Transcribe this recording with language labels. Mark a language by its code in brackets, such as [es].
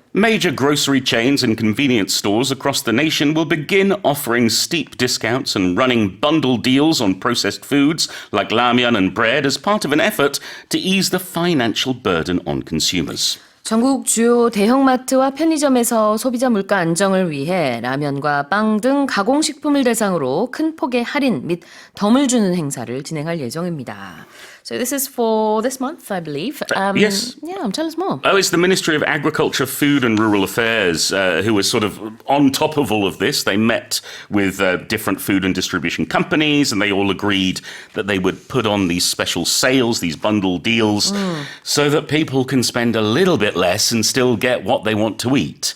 [en] Major grocery chains and convenience stores across the nation will begin offering steep discounts and running bundle deals on processed foods like ramyeon and bread as part of an effort to ease the financial burden on consumers. [ko] 전국 주요 대형마트와 편의점에서 소비자 물가 안정을 위해 라면과 빵 등 가공식품을 대상으로 큰 폭의 할인 및 덤을 주는 행사를 진행할 예정입니다. [en] So this is for this month, I believe. Yes. Yeah, tell us more. Oh, it's the Ministry of Agriculture, Food and Rural Affairs who was sort of on top of all of this. They met with different food and distribution companies and they all agreed that they would put on these special sales, these bundle deals, so that people can spend a little bit less and still get what they want to eat.